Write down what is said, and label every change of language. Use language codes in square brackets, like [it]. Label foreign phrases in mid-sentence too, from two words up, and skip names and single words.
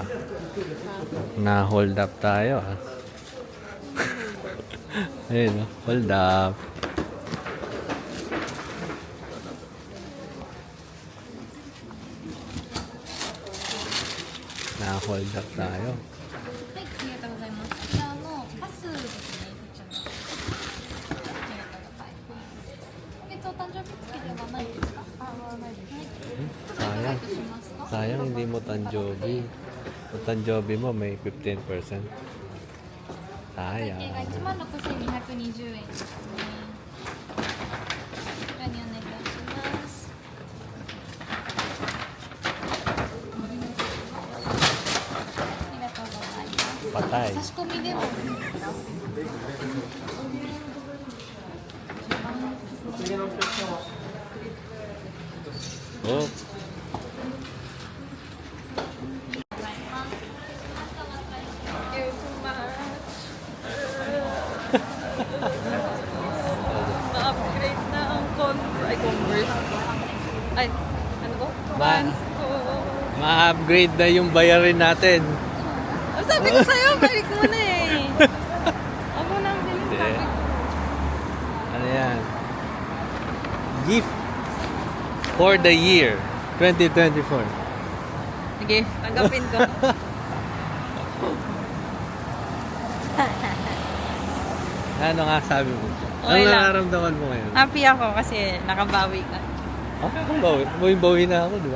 [en] Na-hold up [tl] tayo ah. Ayun, oh, [en] hold up. Na-hold up [tl] tayo. [ja] はい、ありがとうございます。じゃあ、パスですね、こちらの。ありがとうございます。お誕生日付きではないですか？ないです。はい。 [tl] Sayang. [ja] しますか？ [tl] Sayang hindi mo tanjobi. Kung tanjobi mo may 15%. [ja] 会計 [tl] Sayang. [ja] が16,220円ですね。こちらにお願いいたします。ありがとうございます。 [tl] Patay. [ja] 差し込みでも。 [tl] Oh. Ma-upgrade na ang Converse. Ay, ano ko? Ma- Vans ko. Ma-upgrade na yung bayarin natin. Ang sabi ko sa'yo, balik mo na eh. Ako lang din yung Hindi. sabi ko. Ano yan? [en] Gift for the year 2024. [tl] Sige, tanggapin ko. Ano nga sabi mo? Okay Ano lang. nararamdaman mo ngayon? Happy ako kasi nakabawi ka. Okay, kung bawi na ako, di ba?